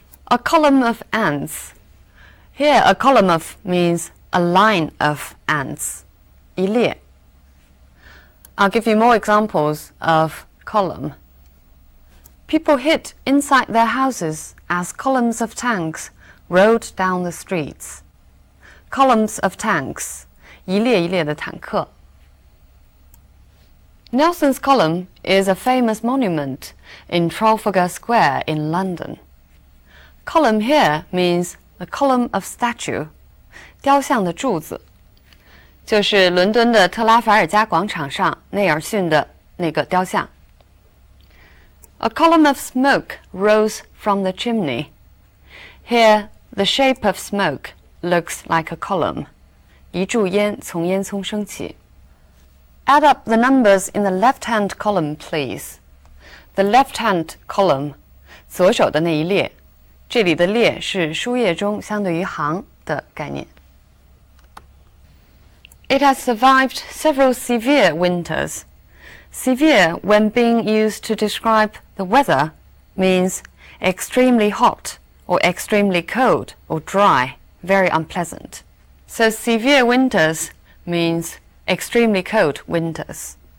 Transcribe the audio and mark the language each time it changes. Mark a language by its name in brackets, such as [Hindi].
[English] A column of ants. Here, a column of means a line of ants, 一列. I'll give you more examples of column. People hid inside their houses as columns of tanks rolled down the streets. Columns of tanks, [Chinese] 一列一列的坦克. [English] Nelson's Column is a famous monument in Trafalgar Square in London. Column here means a column of statue, [Chinese] 雕像的柱子，就是伦敦的特拉法尔加广场上内尔逊的那个雕像。 A column of smoke rose from the chimney. Here, the shape of smoke looks like a column. 一柱烟从烟囱升起。 [English] Add up the numbers in the left-hand column, please. The left-hand column, [Chinese] 左手的那一列，这里的列是书页中相对于行的概念。 [English] It has survived several severe winters. Severe, when being used to describe the weather, means extremely hot or extremely cold or dry, very unpleasant. So severe winters means extremely cold winters.